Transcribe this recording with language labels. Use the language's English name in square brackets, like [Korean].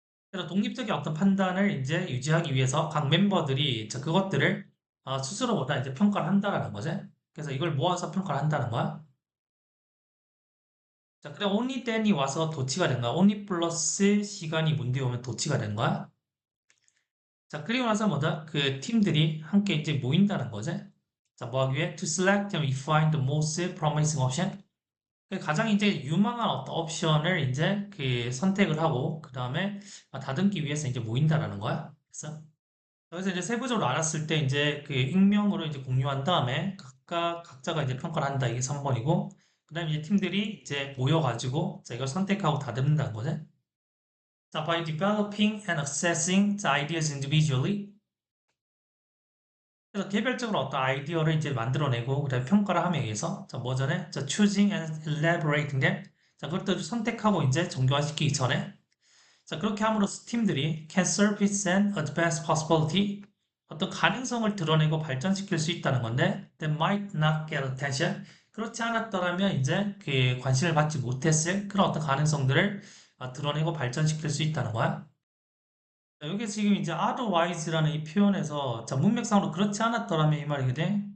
[Korean] 그래서 독립적인 어떤 판단을 이제 유지하기 위해서 각 멤버들이 그것들을 스스로보다 이제 평가를 한다라는 거지. 그래서 이걸 모아서 평가를 한다는 거야. 자, 그래, only then이 와서 도치가 된 거야. only 플러스 시간이 문제 오면 도치가 된 거야. 자, 그리고 나서 뭐다? 그 팀들이 함께 이제 모인다는 거지. 자, 뭐 하기 위해? [English] To select and refine the most promising option. [Korean] 그 가장 이제 유망한 어떤 옵션을 이제 그 선택을 하고, 그 다음에 다듬기 위해서 이제 모인다라는 거야. 그래서 여기서 이제 세부적으로 알았을 때 이제 그 익명으로 이제 공유한 다음에 각자가 이제 평가를 한다. 이게 3번이고, 그 다음에 이제 팀들이 이제 모여가지고, 자, 이걸 선택하고 다듬는다는 거지. [English] 자, by developing and assessing the ideas individually. [Korean] 그래서 개별적으로 어떤 아이디어를 이제 만들어내고, 그다음에 평가를 함에 의해서, 자, 뭐 전에? [English] 자, choosing and elaborating them. [Korean] 자, 그것들을 선택하고 이제 정교화시키기 전에. 자, 그렇게 함으로써 팀들이 [English] can surface and advance possibility. [Korean] 어떤 가능성을 드러내고 발전시킬 수 있다는 건데, [English] that might not get attention. [Korean] 그렇지 않았더라면 이제 그 관심을 받지 못했을 그런 어떤 가능성들을 드러내고 발전시킬 수 있다는 거야. 여기 지금 이제 otherwise라는 이 표현에서 자, 문맥상으로 그렇지 않았더라면 이 말이거든.